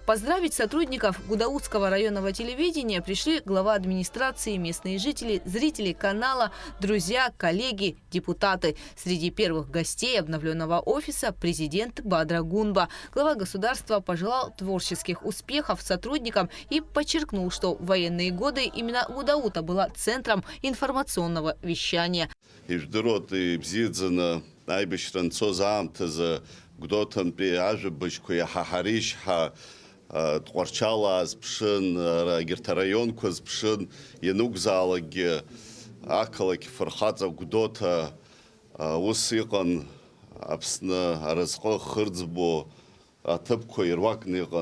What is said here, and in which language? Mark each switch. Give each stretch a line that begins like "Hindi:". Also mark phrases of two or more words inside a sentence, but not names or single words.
Russian: Поздравить сотрудников Гудаутского районного телевидения пришли глава администрации, местные жители, зрители канала, друзья, коллеги, депутаты. Среди первых гостей обновленного офиса президент президент Бадра Гунба. Глава государства пожелал творческих успехов сотрудникам и подчеркнул, что в военные годы именно Гудаута была центром информационного вещания.
Abkhazian: Тҟәарчала азԥшын, егьырҭ араионқәа азԥшын, ианықәзаалакгьы ақалақь фырхаҵа Гәдоуҭа ус иҟан Аԥсны аразҟы хырӡбо аҭыԥқәа ируакны иҟан.